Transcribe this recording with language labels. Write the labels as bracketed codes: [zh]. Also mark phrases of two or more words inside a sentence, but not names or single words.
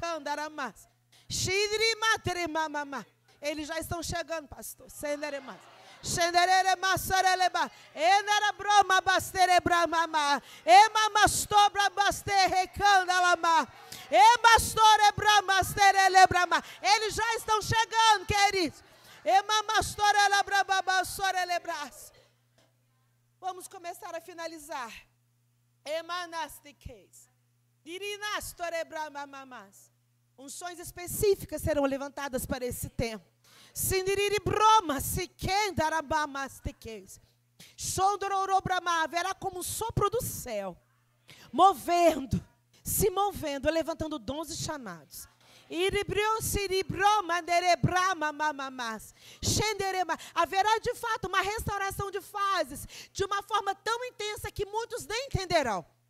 [pt] Eles já estão chegando, pastor. Shenderere masareleba. Enara broma bastere bramama. Ema mastobra baste recandalama. Ema store bramastere brama. Eles já estão chegando, queridos. Ema mastora labrababa sore lebras. Vamos começar a finalizar. Emanastiqueis. Dirinastore bramamamas. Unções específicas serão levantadas para esse tempo. Sindiriri broma, siquendarabamastiqueis. Sondororobrama, haverá como um sopro do céu, movendo, se movendo, levantando dons e chamados. Haverá de fato uma restauração de fases, de uma forma tão intensa que muitos nem entenderão.